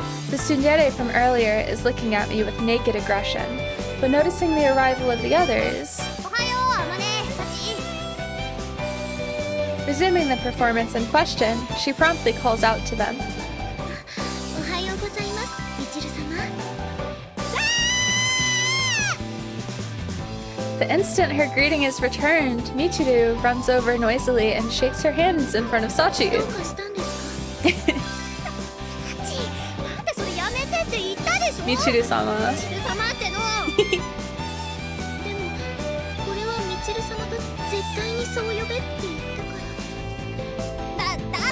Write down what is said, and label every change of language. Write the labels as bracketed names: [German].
[English] The tsundere from earlier is looking at me with naked aggression, but noticing the arrival of the others, [Japanese] おはよう、あまね、サチ。 [English] resuming the performance in question, she promptly calls out to them. [Japanese] おはようございます、みちる様。 [English] The instant her greeting is returned, Michiru runs over noisily and shakes her hands in front of [Japanese] ど [English] Sachi. [Japanese] うかしたんですか。サチ、なんでそれやめてって言ったでしょ。 [English] Michiru-sama. [Japanese] みちる様っての。でも、これはみちる様が絶対にそう呼べって言ったから。